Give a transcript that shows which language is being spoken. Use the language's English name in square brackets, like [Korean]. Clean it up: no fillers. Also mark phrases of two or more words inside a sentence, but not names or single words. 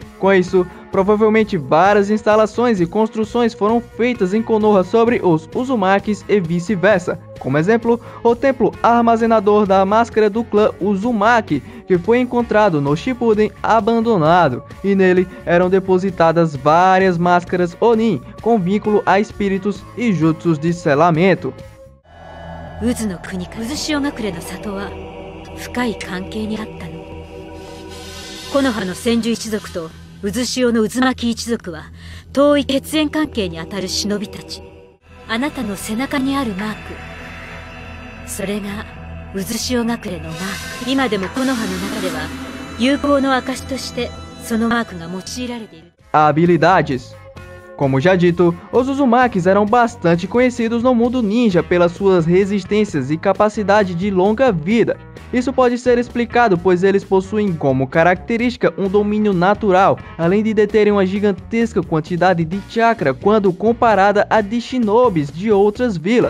[Portuguese] Com isso, provavelmente várias instalações e construções foram feitas em Konoha sobre os Uzumakis e vice-versa. Como exemplo, o templo armazenador da máscara do clã Uzumaki, que foi encontrado no Shippuden abandonado, e nele eram depositadas várias máscaras Onin com vínculo a espíritos e jutsus de selamento. [Japanese] 木の葉の千住一族と渦潮の渦巻一族は遠い血縁関係にあたる忍びたち。あなたの背中にあるマーク、それが渦潮隠れのマーク。今でも木の葉の中では友好の証としてそのマークが用いられている。 [Portuguese] Habilidades. Como já dito, os Uzumakis eram bastante conhecidos no mundo ninja pelas suas resistências e capacidade de longa vida. Isso pode ser explicado pois eles possuem como característica um domínio natural, além de deterem uma gigantesca quantidade de chakra quando comparada a de shinobis de outras vilas.